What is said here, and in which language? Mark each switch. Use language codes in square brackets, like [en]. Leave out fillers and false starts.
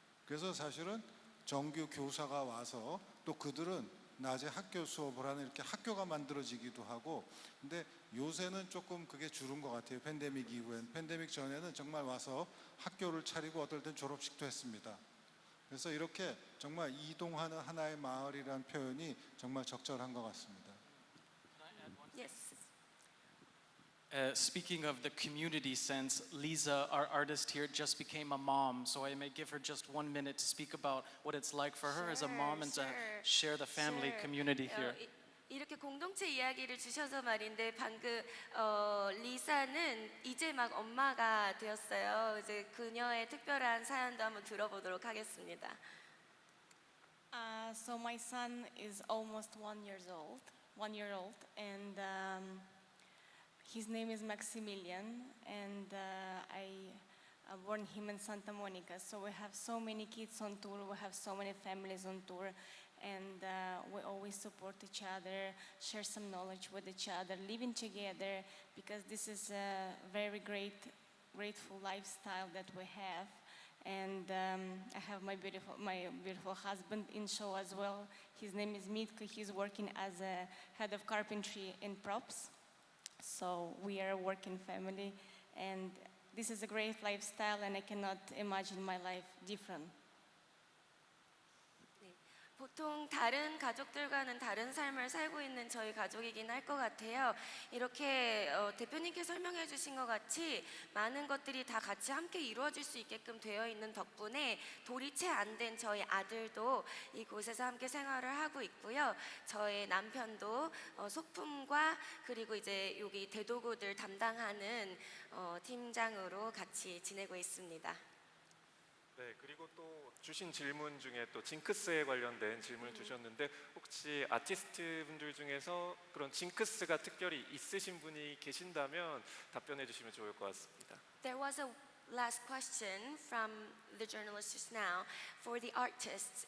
[ko] 그래서 사실은 정규 교사가 와서 또 그들은 낮에 학교 수업을 하는 이렇게 학교가 만들어지기도 하고, 근데 요새는 조금 그게 줄은 것 같아요. 팬데믹 이후엔. 팬데믹 전에는 정말 와서 학교를 차리고 어떨 땐 졸업식도 했습니다. 그래서 이렇게 정말 이동하는 하나의 마을이라는 표현이 정말 적절한 것 같습니다. [en] Yes. Speaking of the community sense, Lisa, our artist here, just became a mom, so I may give her just 1 minute to speak about what it's like for her as a mom and to share the family community here. [ko] 이렇게 공동체 이야기를 주셔서 말인데 방금 리사는 이제 막 엄마가 되었어요. 이제 그녀의 특별한 사연도 한번 들어보도록 하겠습니다. [en] So my son is almost 1 year old, and his name is Maximilian, and I born him in Santa Monica. So we have so many kids on tour, we have so many families on tour, and we always support each other, share some knowledge with each other, living together, because this is a very grateful lifestyle that we have. And I have my beautiful husband in show as well. His name is Mitko. He's working as a head of carpentry in props. So we are a working family, and this is a great lifestyle, and I cannot imagine my life different. [ko] 보통 다른 가족들과는 다른 삶을 살고 있는 저희 가족이긴 할 것 같아요. 이렇게 대표님께 설명해 주신 것 같이 많은 것들이 다 같이 함께 이루어질 수 있게끔 되어 있는 덕분에 돌이 채 안 된 저희 아들도 이곳에서 함께 생활을 하고 있고요. 저의 남편도 소품과 그리고 이제 여기 대도구들 담당하는 팀장으로 같이 지내고 있습니다. 네, 그리고 또 주신 질문 중에 또 징크스에 관련된 질문을 주셨는데 혹시 아티스트 분들 중에서 그런 징크스가 특별히 있으신 분이 계신다면 답변해 주시면 좋을 것 같습니다. [en] There was a last question from the journalist just now for the artists.